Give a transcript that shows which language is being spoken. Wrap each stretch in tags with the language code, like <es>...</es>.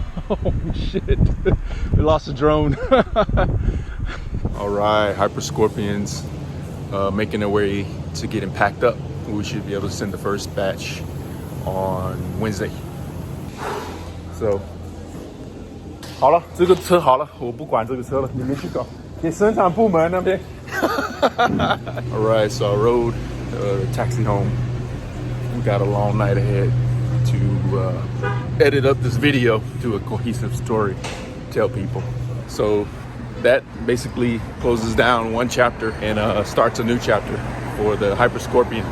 <en>Oh shit, we lost the drone. All right, HyperScorpions making their way to getting packed up. We should be able to send the first batch on Wednesday.</en> <zh>So 好了，这个车好了，我不管这个车了，你们去搞，给生产部门那边。</zh> <en>All right, so I rode the taxi home. We got a long night ahead to edit up this video, do a cohesive story, tell people. So that basically closes down one chapter and starts a new chapter for the HyperScorpion.</en>